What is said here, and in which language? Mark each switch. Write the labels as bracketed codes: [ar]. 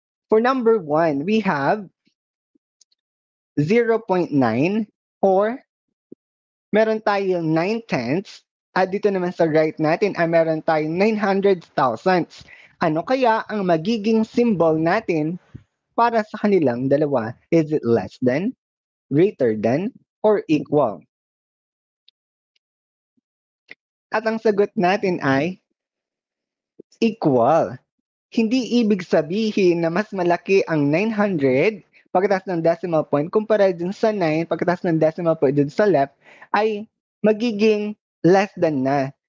[en] For number 1, we have 0.9 or [tl] meron tayong 9/10 at dito naman sa right natin ay meron tayong 900 thousandths. Ano kaya ang magiging symbol natin para sa kanilang dalawa? [en] Is it less than, greater than, or equal? [tl] At ang sagot natin ay equal. Hindi ibig sabihin na mas malaki ang 900 pagkatapos ng decimal point kumpara dun sa 9 pagkatapos ng decimal point dun sa left ay magiging less than na.